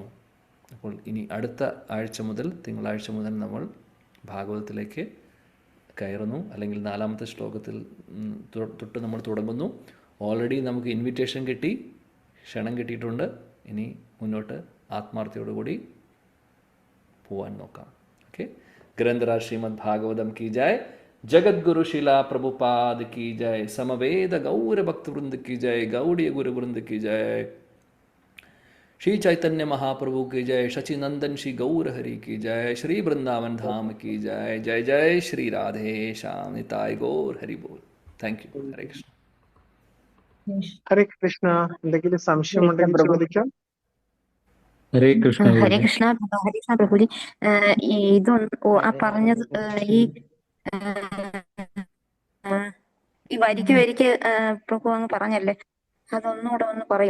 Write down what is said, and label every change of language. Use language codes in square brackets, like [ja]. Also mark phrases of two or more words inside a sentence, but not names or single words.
[ml] അപ്പോൾ ഇനി അടുത്ത തിങ്കളാഴ്ച മുതൽ നമ്മൾ ഭാഗവതത്തിലേക്ക് കയറുന്നു, അല്ലെങ്കിൽ 4-ാമത്തെ ശ്ലോകത്തിൽ തൊട്ട് നമ്മൾ തുടങ്ങുന്നു. ഓൾറെഡി നമുക്ക് ഇൻവിറ്റേഷൻ കിട്ടി, ക്ഷണം കിട്ടിയിട്ടുണ്ട്. ഇനി മുന്നോട്ട് ആത്മാർത്ഥയോടുകൂടി പോവാൻ നോക്കാം. [hi] ओके, ग्रंथराज श्रीमद् भागवतम् की जय, जगद्गुरु शिला प्रभुपाद की जय, समवेद गौर भक्त वृंद की जय, गौड़ीय गुरु वृंद की जय, श्री चैतन्य महाप्रभु की जय, शचि नंदन श्री गौर हरि की जय, श्री वृंदावन धाम की जय. जय जय श्री राधे श्याम निताय गौर हरि बोल. [en] thank you. [hi] हरे कृष्ण. [ml] ഹരേ കൃഷ്ണ. എന്തെങ്കിലും സംശയമുണ്ടെങ്കിൽ ചോദിക്കാം. ഹരേ കൃഷ്ണ. ഹരേ കൃഷ്ണ. ഹരേ കൃഷ്ണ പ്രഭുജി. ഇതൊന്ന് പറഞ്ഞത് ഈ വരിക്ക് പ്രഭു അങ്ങ് പറഞ്ഞല്ലേ, അതൊന്നുകൂടെ ഒന്ന് പറയൂ.